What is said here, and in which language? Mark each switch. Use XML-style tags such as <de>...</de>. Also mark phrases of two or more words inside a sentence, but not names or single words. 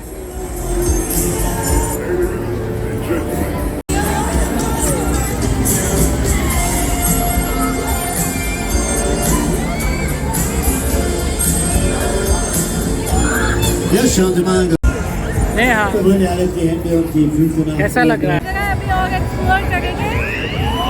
<de>Ja, schauen Sie mal.</de> <hi>हाँ</hi> <de>Berühren alle die Hände und die Füße nach.</de> <hi>कैसा लग रहा है? अभी और एक्सप्लोर करेंगे।</hi>